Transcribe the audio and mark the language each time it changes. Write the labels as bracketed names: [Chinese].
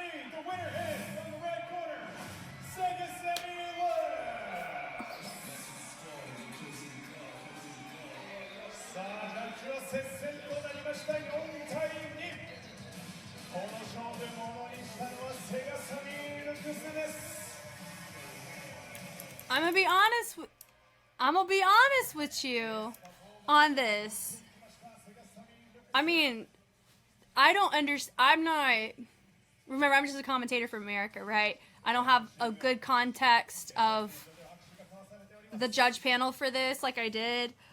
[English] The winner is from the red corner, SEGA SAMMY Love. [Japanese] さあ、ジャッジは接戦となりました。4対2。この勝負ものにしたのはSEGA SAMMYルクスです。 [English] I'm gonna be honest with you on this. I mean, I don't understand. Remember, I'm just a commentator from America, right? I don't have a good context of the judge panel for this like I did.